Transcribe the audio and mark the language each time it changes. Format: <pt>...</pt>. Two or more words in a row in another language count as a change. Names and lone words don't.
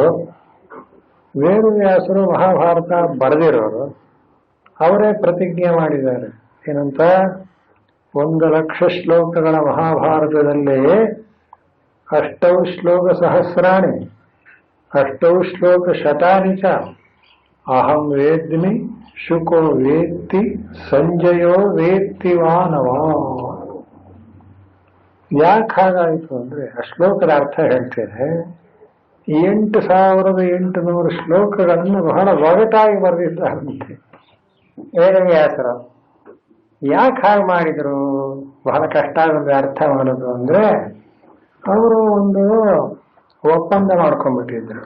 <kn>ವೇದವ್ಯಾಸರು ಮಹಾಭಾರತ ಬರೆದಿರೋರು, ಅವರೇ ಪ್ರತಿಜ್ಞೆ ಮಾಡಿದ್ದಾರೆ ಏನಂತ, 1,00,000 ಶ್ಲೋಕಗಳ ಮಹಾಭಾರತದಲ್ಲೇ</kn> <sa>8 ಶ್ಲೋಕ ಸಹಸ್ರಾಣಿ 8 ಶ್ಲೋಕ ಶತಾನಿ ಚ ಅಹಂ ವೇದ್ಮಿ ಶುಕೋ ವೇತ್ತಿ ಸಂಜಯೋ ವೇತ್ತಿ ವಾನವ.</sa> <kn>ಯಾಕೆ ಹಾಗಾಯಿತು ಅಂದ್ರೆ ಆ ಶ್ಲೋಕದ ಅರ್ಥ ಹೇಳ್ತೇನೆ. 8,800 ಶ್ಲೋಕಗಳನ್ನು ಬಹಳ ಒಗಟಾಗಿ ಬರೆದಿದ್ದಾರಂತೆ ವೇದವ್ಯಾಸರು. ಯಾಕೆ ಹಾಗೆ ಮಾಡಿದ್ರು, ಬಹಳ ಕಷ್ಟ ಆಗುತ್ತೆ ಅರ್ಥ ಮಾಡೋದು ಅಂದ್ರೆ, ಅವರು ಒಂದು ಒಪ್ಪಂದ ಮಾಡ್ಕೊಂಡ್ಬಿಟ್ಟಿದ್ರು.</kn>